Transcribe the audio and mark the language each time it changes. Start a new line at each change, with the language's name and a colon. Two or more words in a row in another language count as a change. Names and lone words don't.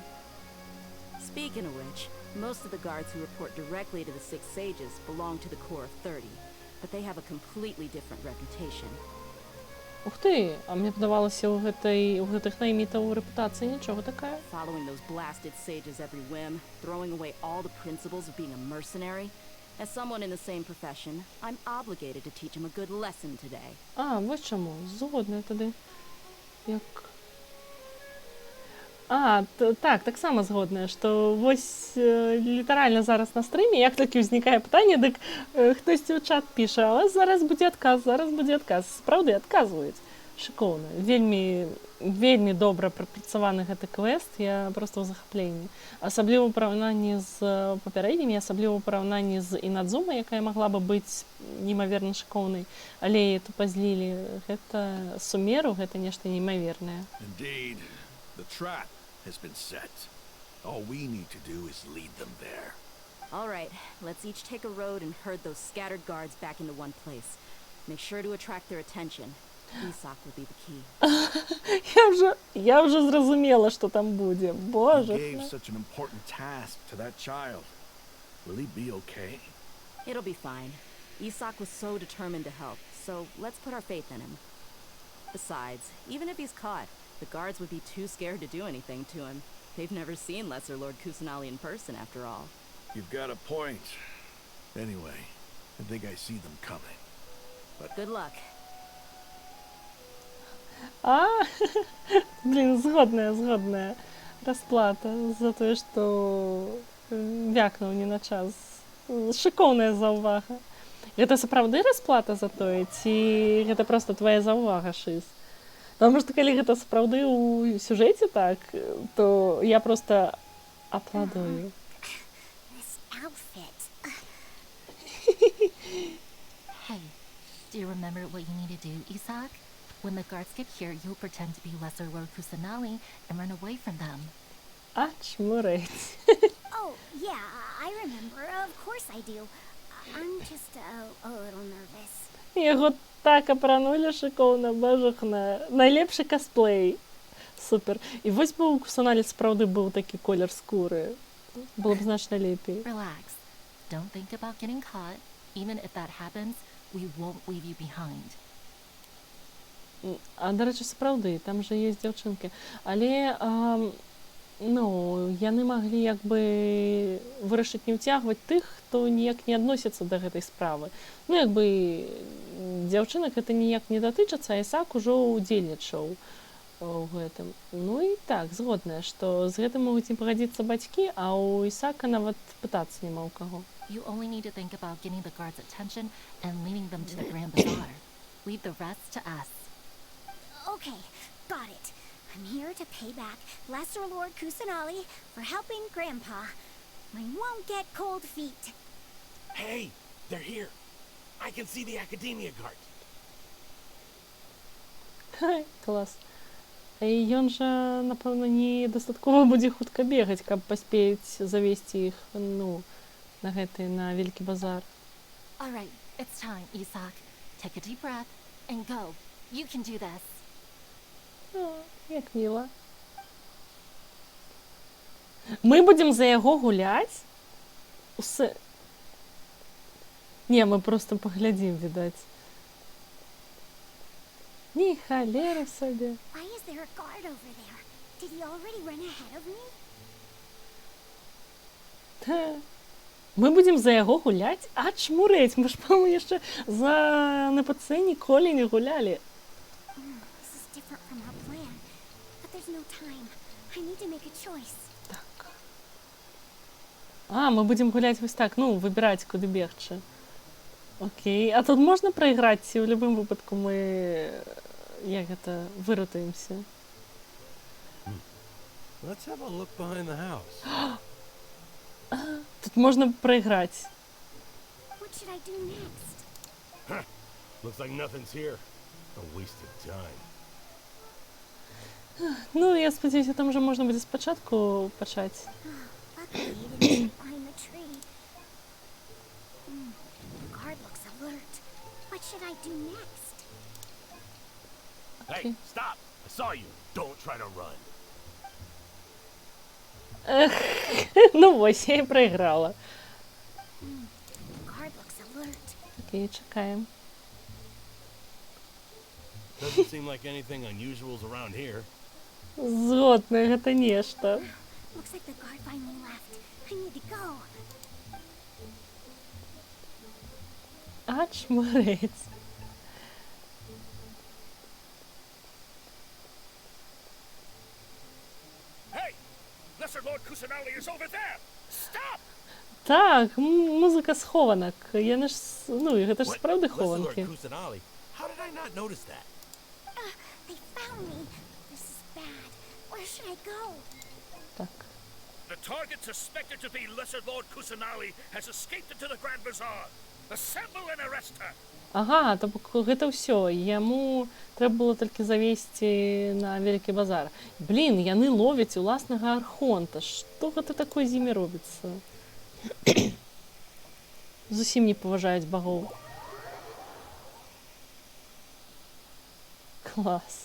English: Speaking of which, most of the guards who report directly to the Six Sages belong to the Corps of 30, but they have a completely different reputation.
Belarusian: Ух ты, а мне падавалася, у гэтых наймітаў рэпутацыя нічога такая.
English: Following those blasted sages every whim, throwing away all the principles of being a mercenary. As someone in the same profession, I'm obligated to teach them a good lesson today.
Belarusian: А, вось чаму, згодна тады. Як... так само згодная, што вось літаральна зараз на стрыме, як толькі ўзнікае пытанне, дык хтосьці ў чат піша, а зараз будзе адказ. Сапраўды адказваюць. Шыкоўна. Вельмі добра прапрацаваны гэты квест, я проста ў захапленні. Асабліва ў параўнанні з папярэднімі, асабліва ў параўнанні з Інадзума, якая магла бы быць неймаверна шыкоўнай, але яе тупа злілі. Гэта Сумеру, гэта нешта неймавернае.
English: Indeed, the trap has been set. All we need to do is lead them there. All right, let's each take a road and herd those scattered guards back into one place. Make sure to attract their attention. Isak will be the key.
Ukrainian: Я вже зрозуміла, що там буде. Боже.
English: You gave such an important task to that child. Will he be okay? It'll be fine. Isak was so determined to help, so let's put our faith in him. Besides, even if he's caught, the guards would be too scared to do anything to him. They've never seen Lesser Lord Kusanali in person, after all. You've got a point. Anyway, I think I see them coming. But good luck.
Belarusian: Блин, згодная. Расплата за тое, што вякнуў не на час. Шыкоўная заўвага. Гэта сапраўды расплата за тое, ці гэта проста твая заўвага, Шыз? Таму што калі гэта сапраўды ў сюжэце так, то я проста апладую.
English: This outfit. Hey, do you remember what you need to do, Isak? When the guards get here, you'll pretend to be Lesser Lord Kusanali and run away from them.
Belarusian: Чмурець.
English: Oh, yeah, I remember. Of course I do. I'm just a little nervous.
Belarusian: Яго так апранулі шыкоўна, божахна. Найлепшы косплей. Супер. І вось бы у Кусаналі сапраўды быў такі колер скуры. Было б значна лепей.
English: Relax. Don't think about getting caught. Even if that happens, we won't leave you behind.
Belarusian: А,
Ukrainian: до речі,
Belarusian: сапраўды, там же є дзяўчынкі. Але, яны маглі як бы вырашыць не ўцягваць тых, хто ніяк не адносіцца да гэтай справы. Як бы дзяўчынак гэта ніяк не датычыцца, а Ісак ужо ўдзельнічаў у гэтым. І так, згодная, што з гэтым могуць не пагадзіцца бацькі, а ў Ісака нават пытацца няма ў каго.
English: You only need to think about getting the guards' attention and leading them to the Grand Bazaar. Leave the rest to us. Okay, got it. I'm here to pay back Lesser Lord Kusanali for helping Grandpa. I won't get cold feet. Hey, they're here. I can see the Academia Guard.
Belarusian: Хай, клас. І ён жа, напэўна, не дастаткова будзе хутка бегаць, каб паспець завесці іх, ну, на гэты, на Вялікі базар.
English: All right, it's time, Isak. Take a deep breath and go. You can do this.
Belarusian: О, як міла. Мы будзем за яго гуляць? Усе... Не, мы просто паглядзім, відаць. Ні, халера сабе.
English: Why is there a guard over there? Did he already run ahead of me?
Belarusian: Та. Мы будзем за яго гуляць? А чмурэць, мы ж, па-моему, яшчэ за НПЦ ніколі не гулялі.
English: This is different from our plan. But there's no time. I need to make a choice.
Belarusian: А, мы будзем гуляць вось так, ну, выбіраць, куды бегчы. Окей, а тут можна прайграць, ці ў любым выпадку мы, як гэта, выратуемся?
English: Let's have a look behind the house.
Belarusian: Тут можна прайграць.
English: What should I do next? Huh. Looks like nothing's here. A waste of time.
Belarusian: Ну, я спадзяюся, там жа можна будзе спачатку пачаць.
English: Luckily, he didn't behind the tree. The guard looks alert. What should I do next? Hey, stop! I saw you. Don't try to run.
Belarusian: Ну, вось, я і прайграла.
English: The guard looks alert.
Belarusian: Окей, чакаем.
English: Doesn't seem like anything unusual's around here.
Belarusian: Згодна, гэта нешта.
English: Looks like the guard finally left. I need to go.
Belarusian: А чмарець.
English: Hey! Lesser Lord Kusanali is over there! Stop!
Belarusian: Так, музыка схованак. Яны ж, ну, гэта ж справді
English: Lesser Lord
Belarusian: хованки.
English: Kusanali. How did I not notice that? They found me. This is bad. Where should I go?
Belarusian: Так.
English: The target suspected to be Lesser Lord Kusanali has escaped into the Grand Bazaar. Assemble and arrest her!
Belarusian: Ага, то гэта ўсё. Яму трэба было толькі завесці на Вялікі базар. Блін, яны ловяць уласнага архонта. Што гэта такое з імі робіцца? Зусім не паважаюць багоў. Клас.